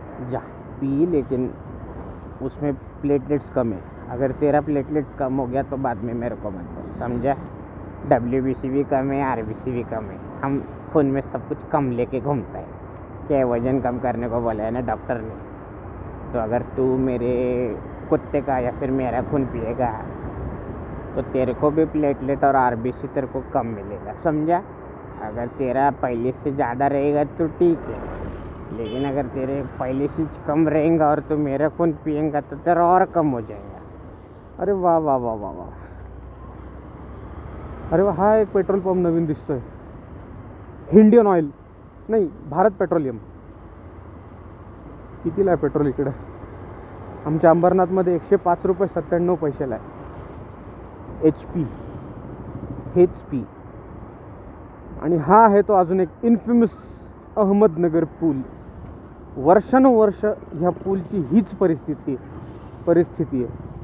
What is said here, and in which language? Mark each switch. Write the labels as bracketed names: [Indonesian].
[Hindi] जा पी, लेकिन उसमें प्लेटलेट्स कम है. अगर तेरा प्लेटलेट्स कम हो गया तो बाद में मेरे को मत बोल, समझा. WBC भी कम है, RBC भी कम है. हम खून में सब कुछ कम लेके घूमता है. क्या वजन कम करने को बोला है ना डॉक्टर ने. तो अगर तू मेरे कुत्ते का या फिर मेरा खून पिएगा तो तेरे को भी प्लेटलेट और RBC तेरे को कम मिलेगा, समझा. अगर तेरा पहले से ज़्यादा रहेगा तो ठीक है, लेकिन अगर तेरे पहले से कम रहेगा और तू मेरा खून पिएगा तो तेरा और कम हो जाएगा. अरे वाह वाह वाह वाह वाह. [Marathi] अरे वाह, हा एक पेट्रोल पंप नवीन दिसतोय. इंडियन ऑइल नाही, भारत पेट्रोलियम. कितीला आहे पेट्रोल इकडे? आमच्या अंबरनाथमध्ये 105 रुपये 97 पैशाला आहे. HP. आणि हा आहे तो अजून एक इन्फेमस अहमदनगर पूल. वर्षानुवर्ष ह्या पूलची हीच परिस्थिती आहे.